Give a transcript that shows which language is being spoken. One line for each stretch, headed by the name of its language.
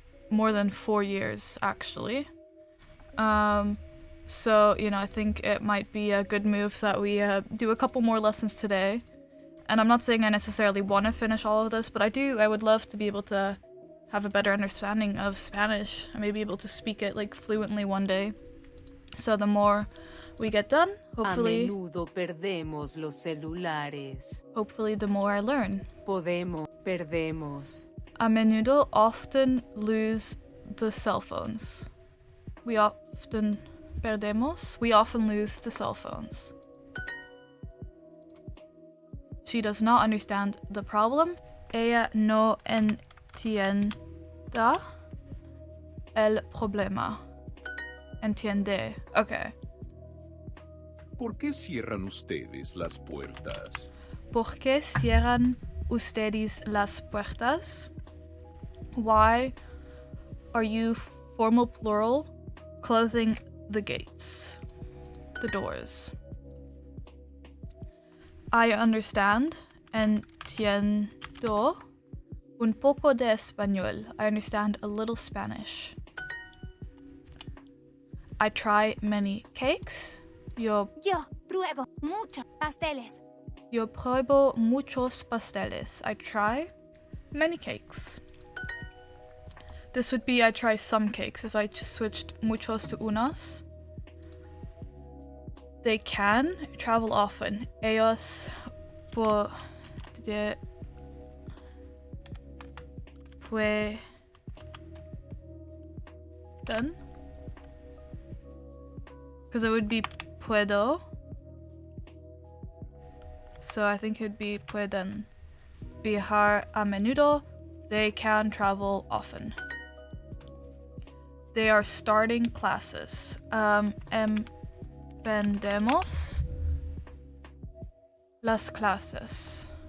English: More than 4 years, actually. So, I think it might be a good move that we do a couple more lessons today. And I'm not saying I necessarily want to finish all of this, but I would love to be able to have a better understanding of Spanish and maybe able to speak it fluently one day. So the more we get done, hopefully
Spanish: A menudo perdemos los celulares.
English: the more I learn.
Spanish: Perdemos. A menudo,
English: often lose the cell phones. We often lose the cell phones. She does not understand the problem.
Spanish: Ella no entienda el problema. Entiende. Okay. ¿Por qué cierran ustedes las puertas? ¿Por qué cierran ustedes las puertas?
English: Why are you, formal plural, closing the gates, the doors. I understand,
Spanish: entiendo un poco de español.
English: I understand a little Spanish. I try many cakes.
Spanish: Yo pruebo muchos pasteles. pruebo muchos pasteles.
English: I try many cakes. This would be I try some cakes if I just switched muchos to unos. They can travel often.
Spanish: Ellos pueden
English: because it would be puedo. So I think it would be
Spanish: pueden viajar a menudo.
English: They can travel often. They are starting classes.
Spanish: Emprendemos las clases.